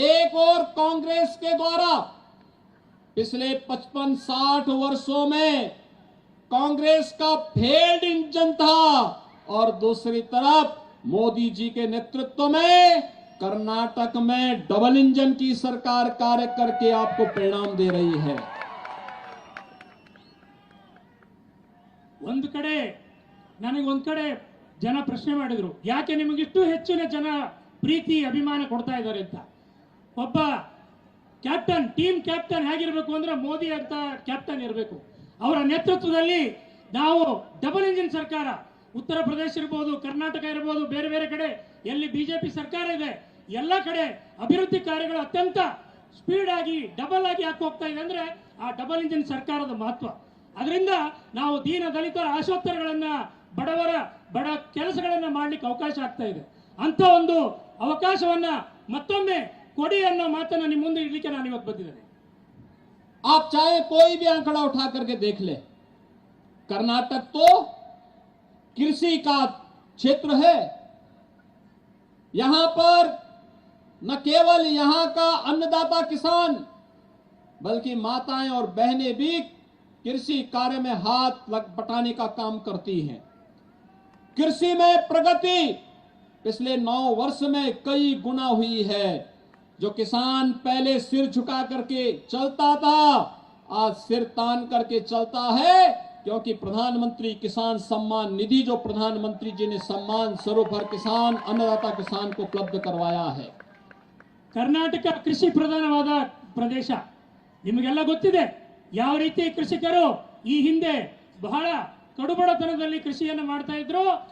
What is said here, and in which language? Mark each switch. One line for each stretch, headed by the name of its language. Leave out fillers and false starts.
Hindi: एक और कांग्रेस के द्वारा पिछले 55-60 वर्षों में कांग्रेस का फेल्ड इंजन था और दूसरी तरफ मोदी जी के नेतृत्व में कर्नाटक में डबल इंजन की सरकार कार्य करके आपको परिणाम दे रही है।
Kannada: ಒಂದು ಕಡೆ ನನಗೆ ಒಂದು ಕಡೆ ಜನ ಪ್ರಶ್ನೆ ಮಾಡಿದ್ರು, ಯಾಕೆ ನಿಮಗಿಷ್ಟು ಹೆಚ್ಚಿನ ಜನ ಪ್ರೀತಿ ಅಭಿಮಾನ ಕೊಡ್ತಾ ಇದ್ದಾರೆ ಅಂತ. ಒಬ್ಬ ಕ್ಯಾಪ್ಟನ್, ಟೀಮ್ ಕ್ಯಾಪ್ಟನ್ ಹೇಗಿರಬೇಕು ಅಂದ್ರೆ ಮೋದಿ ಅಂತ ಕ್ಯಾಪ್ಟನ್ ಇರಬೇಕು. ಅವರ ನೇತೃತ್ವದಲ್ಲಿ ನಾವು ಡಬಲ್ ಇಂಜಿನ್ ಸರ್ಕಾರ, ಉತ್ತರ ಪ್ರದೇಶ ಇರಬಹುದು, ಕರ್ನಾಟಕ ಇರಬಹುದು, ಬೇರೆ ಬೇರೆ ಕಡೆ ಎಲ್ಲಿ ಬಿಜೆಪಿ ಸರ್ಕಾರ ಇದೆ ಎಲ್ಲ ಕಡೆ ಅಭಿವೃದ್ಧಿ ಕಾರ್ಯಗಳು ಅತ್ಯಂತ ಸ್ಪೀಡ್ ಆಗಿ ಡಬಲ್ ಆಗಿ ಯಾಕೆ ಹೋಗ್ತಾ ಇದೆ ಅಂದ್ರೆ ಆ ಡಬಲ್ ಇಂಜಿನ್ ಸರ್ಕಾರದ ಮಹತ್ವ. ಅದರಿಂದ ನಾವು ದೀನ ದಲಿತರ ಆಶೋತ್ತರಗಳನ್ನ, ಬಡ ಕೆಲಸಗಳನ್ನ ಮಾಡ್ಲಿಕ್ಕೆ ಅವಕಾಶ ಆಗ್ತಾ ಇದೆ. ಅಂತ ಒಂದು ಅವಕಾಶವನ್ನ ಮತ್ತೊಮ್ಮೆ ಕೊಡಿ ಅನ್ನೋ ಮಾತನ್ನ ನಿಮ್ಮ ಮುಂದೆ ಇಡ್ಲಿಕ್ಕೆ ನಾನು ಇವತ್ತು ಬಂದಿದ್ದೇನೆ.
Hindi: आप चाहे कोई भी आंकड़ा उठा करके देख ले, कर्नाटक तो कृषि का क्षेत्र है। यहां पर न केवल यहां का अन्नदाता किसान बल्कि माताएं और बहनें भी कृषि कार्य में हाथ बटाने का काम करती हैं। कृषि में प्रगति पिछले 9 वर्ष में कई गुना हुई है। जो किसान पहले सिर झुका करके चलता था, आज सिर तान करके चलता है, क्योंकि प्रधानमंत्री किसान सम्मान निधि जो प्रधानमंत्री जी ने सम्मान स्वरूप हर किसान, अन्नदाता किसान को उपलब्ध करवाया है।
Kannada: ಕರ್ನಾಟಕ ಕೃಷಿ ಪ್ರಧಾನವಾದ ಪ್ರದೇಶ. ನಿಮಗೆಲ್ಲ ಗೊತ್ತಿದೆ ಯಾವ ರೀತಿ ಕೃಷಿಕರು ಈ ಹಿಂದೆ ಬಹಳ ಕಡುಬಡತನದಲ್ಲಿ ಕೃಷಿಯನ್ನು ಮಾಡ್ತಾ ಇದ್ರು.